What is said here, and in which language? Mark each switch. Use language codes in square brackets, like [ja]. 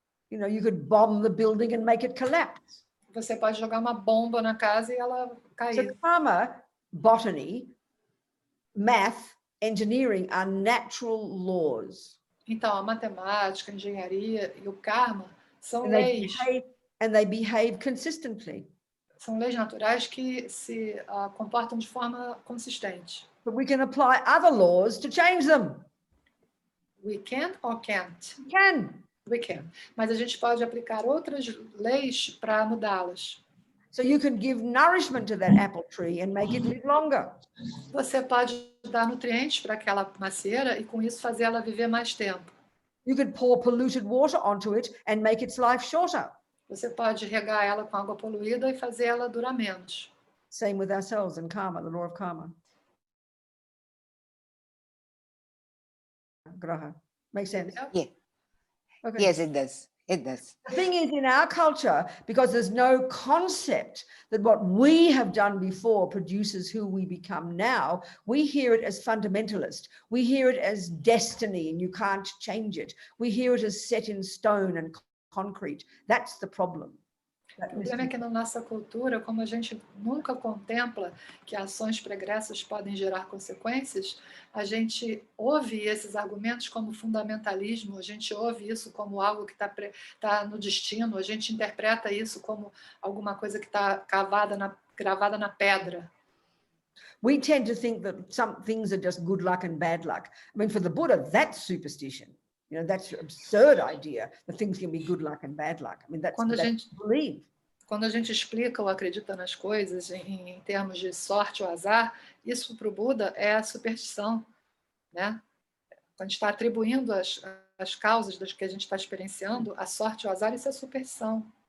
[en] You know, you could bomb the building and make it collapse. [pt] Você pode jogar uma bomba na casa e ela cair. [en] So karma, botany, math, engineering are natural laws. [pt] Então, a matemática, a engenharia e o karma são [en] And they behave consistently. [pt] São leis naturais que se comportam de forma consistente. [en] But we can apply other laws to change them. We can or can't? We can. We can. [pt] Mas a gente pode aplicar outras leis para mudá-las. [en] So you can give nourishment to that apple tree and make it live longer. [pt] Você pode dar nutrientes para aquela macieira e com isso fazer ela viver mais tempo. [en] You could pour polluted water onto it and make its life shorter. [pt] Você pode regar ela com água poluída e fazer ela durar menos. [en] Same with ourselves and karma, the law of karma. Graha. Makes sense? Yeah. Okay. Yes, it does. It does. The thing is, in our culture, because there's no concept that what we have done before produces who we become now, we hear it as fundamentalist. We hear it as destiny and you can't change it. We hear it as set in stone and concrete. That's the problem. [pt] O problema é que na nossa cultura, como a gente nunca contempla que ações pregressas podem gerar consequências, a gente ouve esses argumentos como fundamentalismo, a gente ouve isso como algo que está no destino, a gente interpreta isso como alguma coisa que está gravada na pedra. [en] We tend to think that some things are just good luck and bad luck. I mean, for the Buddha, that's superstition. You know, that's an absurd idea that things can be good luck and bad luck. I mean, that's what they believe. [pt] Quando a gente explica ou acredita nas coisas em termos de sorte ou azar, isso para o Buda é a superstição, né? Quando a gente está atribuindo as causas das que a gente está experienciando, a sorte ou azar, isso é superstição.